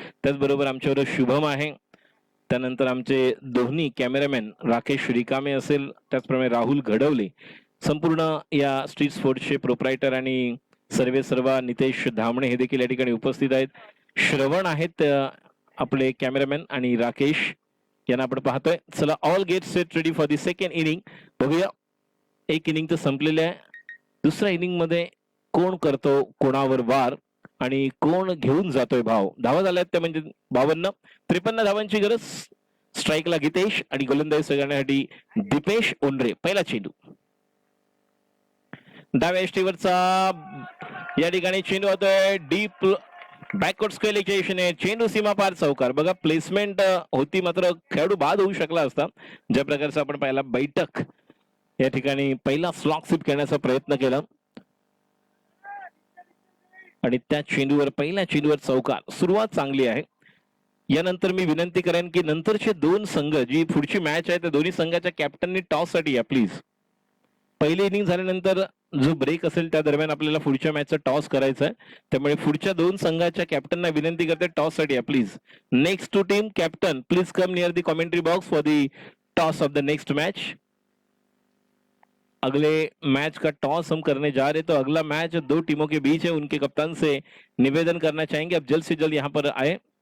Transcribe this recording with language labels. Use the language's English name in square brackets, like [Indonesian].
[Marathi] त्याचबरोबर आमच्याबरोबर शुभम आहे. त्यानंतर आमचे दोन्ही कॅमेरामॅन राकेश रिकामे असेल, त्याचप्रमाणे राहुल घडवले, संपूर्ण या स्ट्रीट स्पोर्ट्सचे प्रोप्रायटर आणि सर्व नितेश धामणे हे देखील या ठिकाणी उपस्थित आहेत. श्रवण आहेत आपले कॅमेरामॅन आणि राकेश यांना आपण पाहतोय. [English] चला all get set ready for the second inning. [Marathi] बघूया एक इनिंग तर संपलेले आहे. दुसऱ्या इनिंग मध्ये कोण करतो कोणावर वार आणि कोण घेऊन जातोय भाव. धावा झाल्यात त्या म्हणजे 52. 53 धावांची गरज. स्ट्राईकला गीतेश आणि गोलंदाजी करण्यासाठी दीपेश ओंडरे. पहिला चेंडू डाव्या एष्टीवरचा या ठिकाणी चेंडू होतोय डीप बॅकवर्ड स्क्वेअर दिशेने. चेंडू सीमा पार चौकार. बघा प्लेसमेंट होती मात्र खेळाडू बाद होऊ शकला असता. ज्या प्रकारचा आपण पाहिला बैठक या ठिकाणी पहिला स्लॉक स्वीप करण्याचा प्रयत्न केला आणि त्या चेंडूवर पहिल्या चेंडूवर चौकार. सुरुवात चांगली आहे. यानंतर मी विनंती करेन की नंतरचे 2 संघ जी पुढची मॅच आहे त्या दोन्ही संघाच्या कॅप्टननी टॉस साठी या प्लीज. पहिली इनिंग झाल्यानंतर जो ब्रेक असेल त्या दरम्यान आपल्याला पुढच्या मॅचचा टॉस करायचा आहे. त्यामुळे पुढच्या 2 संघाच्या कॅप्टनना विनंती करते टॉस साठी या please. [English] Next two team captain please come near the commentary box for the toss of the next match. [Hindi] अगले मैच का टॉस हम करने जा रहे, तो अगला मैच 2 टीमों के बीच है. उनके कप्तान से निवेदन करना चाहेंगे अब जल्द से जल्द यहाँ पर आए.